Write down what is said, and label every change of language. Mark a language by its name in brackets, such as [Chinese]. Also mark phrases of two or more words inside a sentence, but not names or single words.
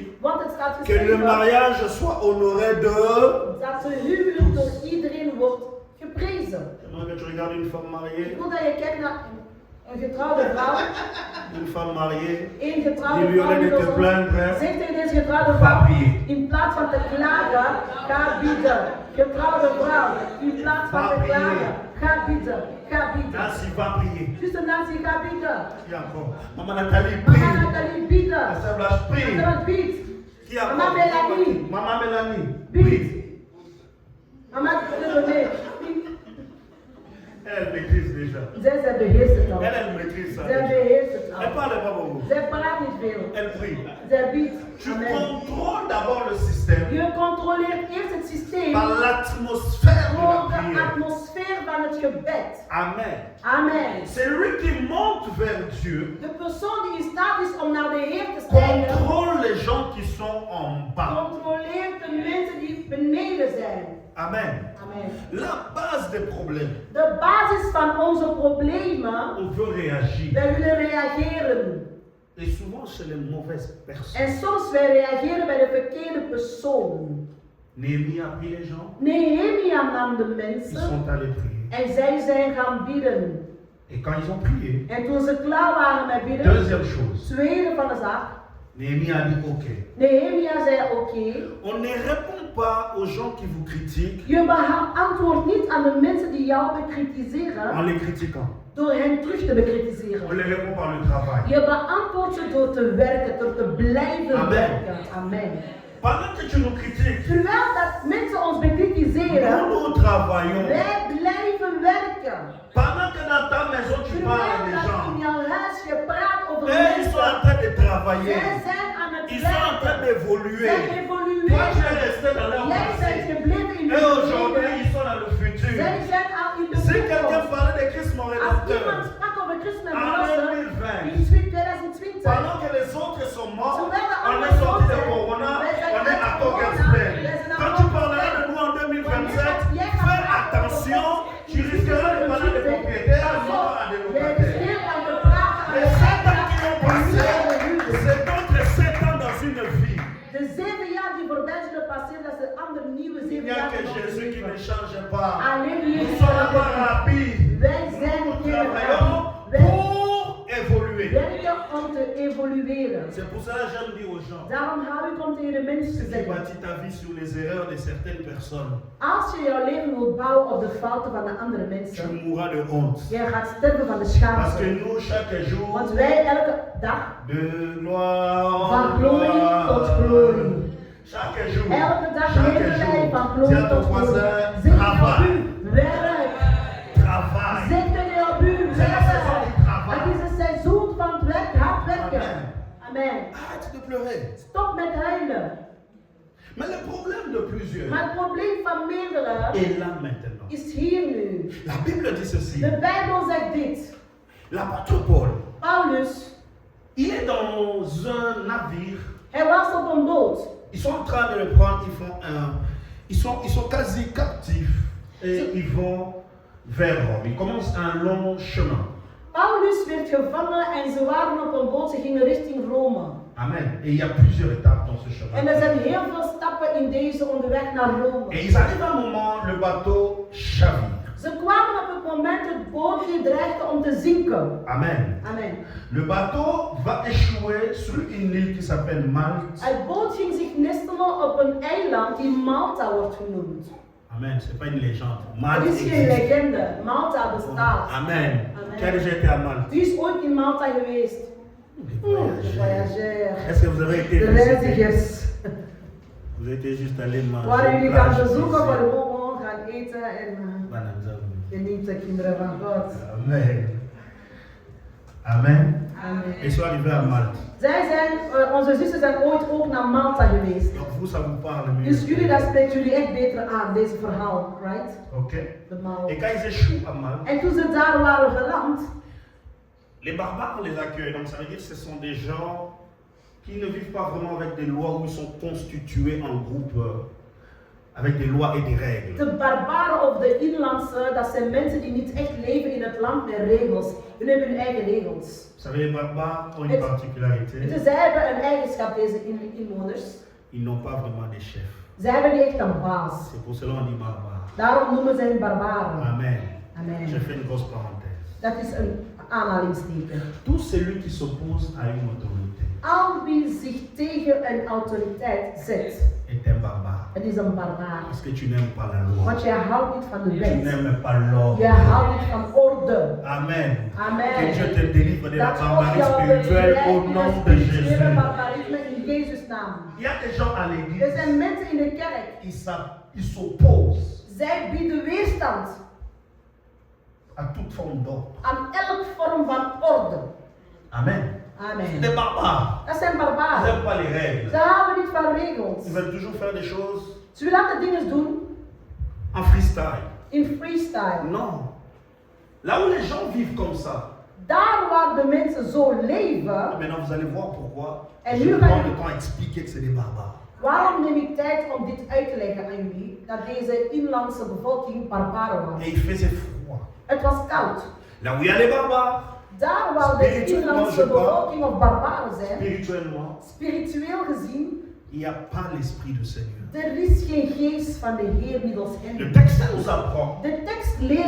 [Dutch] Want het staat [French] que le [Dutch] geschreven [French] mariage soit honoré de... [Dutch] dat de huwelijk door iedereen wordt geprezen. [French] J'aimerais que tu regardes une femme mariée. [Dutch] Ik wil dat je kijkt naar een getrouwde vrouw, [French] Une femme mariée. [Dutch] één getrouwde [French] Dis-lui au [Dutch] vrouw [French] lieu de te [Dutch] die [French] plaindre, [Dutch] zeg tegen deze getrouwde [French] va [Dutch] vrouw, [French] prier. [Dutch] in plaats van te klagen, ga bidden. Getrouwde vrouw, in plaats van te klagen, ga bidden, ga bidden. [French] Nancy va prier. [Dutch] Zuster Nancy, ga bidden. [French] Qui encore? Maman Nathalie, [Dutch] Mama [French] prie. [Dutch] Nathalie, bidden. [French] Assemblage, prie. [Dutch] Assemblage, bid. [French] Qui encore? Maman Mélanie. Maman Mélanie, [Dutch] Bid. [French] prie. Mama, désolé. Elle maîtrise déjà. [Dutch] Zij beheerst het al. [French] Elle maîtrise ça. [Dutch] Zij [French] déjà. [Dutch] beheerst het [French] Elle [Dutch] al. [French] parle pas beaucoup. [Dutch] Zij praat niet veel. [French] Elle prie. [Dutch] Zij biedt. [French] Tu Amen. contrôles d'abord le système [Dutch] Je controleert eerst het systeem [French] par l'atmosphère de la [Dutch] door de [French] prière. [Dutch] atmosfeer van het gebed. Amen. Amen. [French] C'est lui qui monte vers Dieu, [Dutch] De persoon die in staat is om naar de Heer te stijgen, [French] contrôle les gens qui sont en bas. [Dutch] controleert de mensen die beneden zijn. Amen. Amen. [French] La base des problèmes, [Dutch] De basis van onze problemen, [French] on veut réagir. [Dutch] wij willen reageren. [French] Et souvent chez les mauvaises personnes. [Dutch] En soms wij reageren bij de verkeerde persoon. [French] Néhémie a pris les gens, [Dutch] Nehemia nam de [French] ils [Dutch] mensen [French] sont allés prier. [Dutch] en zij zijn gaan bidden. [French] Et quand ils ont prié, [Dutch] En toen ze klaar waren met bidden, [French] deuxième chose, [Dutch] tweede van de zaak, [French] Néhémie a dit ok. [Dutch] Nehemia zei oké, [French] On ne répond pas aux gens qui vous critiquent [Dutch] je beantwoordt niet aan de mensen die jou [French] en [Dutch] bekritiseren [French] les critiquant. [Dutch] door hen terug te [French] On [Dutch] bekritiseren. [French] les répond par le travail. [Dutch] Je beantwoordt ze door te werken, door te blijven Amen. werken. Amen. [French] Pendant que tu nous critiques, [Dutch] Terwijl dat mensen ons bekritiseren, [French] nous travaillons. [Dutch] wij blijven werken. [French] Pendant que dans ta maison tu parles à [Dutch] Terwijl [French] des [Dutch] dat in [French] gens, [Dutch] jouw huis je praat over [French] eux ils sont en [Dutch] mensen, [French] train de travailler. [Dutch] zij zijn aan het [French] Ils sont en train [Dutch] werken. [French] d'évoluer. [Dutch] Zij [French] Toi tu es [Dutch] evolueren. [French] resté dans leur [Dutch] Jij bent [French] passé. [Dutch] gebleven in [French] Et [Dutch] het [French] aujourd'hui [Dutch] verleden. [French] ils sont dans le futur. [Dutch] Zij zijn al in de [French] Si quelqu'un [Dutch] toekomst. [French] parlait de Christ mon [Dutch] Als iemand [French] rédempteur, [Dutch] sprak over Christus en [French] en [Dutch] verlosser [French] 2020, [Dutch] in 2020, [French] pendant que les autres sont morts, [Dutch] terwijl de [French] on est [Dutch] anderen [French] sorti [Dutch] dood [French] de [Dutch] zijn, [French] Corona, [Dutch] wij zijn [French] on est [Dutch] uit [French] à [Dutch] corona, [French] Togaspen. [Dutch] wij zijn [French] Quand [Dutch] aan [French] tu [Dutch] Togaspen. [French] parleras de nous en 2027, [Dutch] Wanneer jij gaat [French] fais [Dutch] praten [French] attention, [Dutch] over [French] tu risqueras de parler de propriétaires, non à des [Dutch] Jij [French] locataires. [Dutch] riskeert aan te praten aan [French] Les [Dutch] de [French] 7 ans qui ont passé, [Dutch] eigenaar en niet aan de huurder. [French] c'est d'autres 7 ans dans une vie. [Dutch] De 7 jaar die voorbij zullen passeren, dat is een ander nieuwe [French] Il [Dutch] 7 [French] n'y a [Dutch] jaar. [French] que [Dutch] in ons [French] Jésus qui [Dutch] leven. [French] ne change pas. [Dutch] Alleen [French] Nous [Dutch] Jezus [French] sommes pas [Dutch] verandert. [French] rapides. [Dutch] Wij zijn [French] Nous [Dutch] geen [French] travaillons [Dutch] Wij [French] pour évoluer. [Dutch] werken om te evolueren. [French] C'est pour ça que j'aime dire aux gens, [Dutch] Daarom hou ik om tegen de mensen te [French] si tu [Dutch] zeggen. [French] bâtis ta vie sur les erreurs de certaines personnes, [Dutch] Als je jouw leven wilt bouwen op de fouten van de andere [French] tu [Dutch] mensen, [French] mourras de honte. [Dutch] jij gaat sterven van de [French] Parce que [Dutch] schaamte. [French] nous, chaque jour, [Dutch] Want wij elke dag [French] de gloire [Dutch] van [French] en [Dutch] glorie tot [French] gloire, [Dutch] glorie. [French] chaque jour, [Dutch] Elke dag [French] chaque [Dutch] leven wij van [French] jour, [Dutch] glorie [French] dis à ton [Dutch] tot glorie. [French] voisin, [Dutch] Zeg op [French] travaille, [Dutch] u, werk. [French] travaille. [Dutch] Zeg tegen op u, [French] C'est la saison [Dutch] werk. [French] du travail. [Dutch] Het is een seizoen van het werk, hard werken. Amen. Amen. [French] Arrête de pleurer. [Dutch] Stop met huilen. [French] Mais le problème de plusieurs [Dutch] Maar het probleem van meerdere [French] est là maintenant. [Dutch] is hier nu. [French] La Bible dit ceci. [Dutch] De Bijbel zegt dit. [French] L'apôtre Paul, [Dutch] Paulus, [French] il est dans un navire. [Dutch] hij was op een boot. [French] Ils sont en train de le prendre, ils sont quasi captifs et ils vont vers Rome. Ils commencent un long chemin. [Dutch] Paulus werd gevangen en ze waren op een boot, ze gingen richting Rome. Amen. [French] Et il y a plusieurs étapes dans ce chemin. [Dutch] En er zijn heel veel stappen in deze onderweg naar Rome. [French] Et ils arrivent à un moment, le bateau chavire. [Dutch] Ze kwamen op het moment het bootje dreigde om te zinken. Amen. Amen. [French] Le bateau va échouer sur une île qui s'appelle Malte. [Dutch] Het boot ging zich nestelen op een eiland die Malta wordt genoemd. [French] Amen. C'est pas une légende. [Dutch] Het [French] Malte [Dutch] is geen [French] existe. [Dutch] legende. Malta bestaat. Amen. Amen. [French] Qui a déjà été à Malte? [Dutch] Wie is ooit in Malta geweest? [French] Des De voyageurs. Est-ce que vous avez été [Dutch] De [French] visiter? [Dutch] reizigers. [French] Vous avez été juste allé manger. [Dutch] Waar jullie gaan [French] plage, [Dutch] bezoeken, [French] visiter. [Dutch] waar gewoon gaan eten en Bananza. genieten, kinderen van God. Amen. Amen. Amen. [French] Ils sont arrivés à Malte. [Dutch] Onze zussen zijn ooit ook naar Malta geweest. [French] Donc vous, ça vous parle mieux. [Dutch] Dus jullie, dat spreekt jullie echt beter aan, deze verhaal, right? Ok. De Mal. [French] Et quand ils échouent à Malte, [Dutch] En toen ze daar waren geland, les barbares les accueillent. Donc ça veut dire que ce sont des gens qui ne vivent pas vraiment avec des lois, où ils sont constitués en groupe avec des lois et des règles. de barbaren of de inlandse, dat zijn mensen die niet echt leven in het land met regels. Hun hebben hun eigen regels. [French] Vous savez, les barbares ont une particularité. [Dutch] Dus zij hebben een eigenschap, deze inwoners. [French] Ils n'ont pas vraiment des chefs. [Dutch] Zij hebben niet echt een baas. [French] C'est pour cela qu'on dit barbares. [Dutch] Daarom noemen ze hen barbaren. Amen. Amen. [French] Je fais une grosse parenthèse. [Dutch] Dat is een aanhalingsteken. [French] Tout celui qui s'oppose à une autorité [Dutch] Al wie zich tegen een autoriteit zet, [French] est un barbare. [Dutch] het is een barbaar. [French] Parce que tu n'aimes pas la loi. [Dutch] Want jij houdt niet van de [French] Tu [Dutch] wet. [French] n'aimes pas l'ordre. [Dutch] Je houdt niet van orde. Amen. Amen. [French] Que Dieu te délivre de la [Dutch] Dat God [French] barbarie [Dutch] jou [French] spirituelle [Dutch] bevrijdt [French] au [Dutch] in [French] nom [Dutch] het [French] de [Dutch] spirituele [French] Jésus. [Dutch] barbarisme in Jezus' naam. [French] Il y a des gens à [Dutch] Er [French] l'église, [Dutch] zijn mensen in de kerk, [French] ils s'opposent [Dutch] zij bieden weerstand [French] à toute forme d'ordre. [Dutch] aan elk vorm van orde. Amen. Amen. [French] Des barbares. [Dutch] Dat zijn [French] Ils [Dutch] barbaren. [French] n'aiment pas les règles. [Dutch] Ze houden niet van regels. [French] Ils veulent toujours faire des choses [Dutch] Ze willen altijd dingen doen [French] en freestyle. [Dutch] in freestyle. [French] Non. Là où les gens vivent comme ça, [Dutch] Daar waar de mensen zo leven, [French] maintenant vous allez voir pourquoi Et je lui, prends va- le temps à expliquer que c'est des barbares. [Dutch] waarom neem ik tijd om dit uit te leggen aan jullie? Dat deze inlandse bevolking barbaren was. [French] Et il faisait froid. [Dutch] Het was koud. [French] Là où il y a les barbares, [Dutch] Daar waar de [French] Spirituellement, [Dutch] inlandse [French] je parle. [Dutch] bevolking of barbaren zijn, [French] spirituellement, [Dutch] spiritueel gezien, [French] il n'y a pas l'esprit du Seigneur. [Dutch] er is geen geest van de Heer middels [French] Le [Dutch] hen. [French] texte nous apprend [Dutch] De tekst leert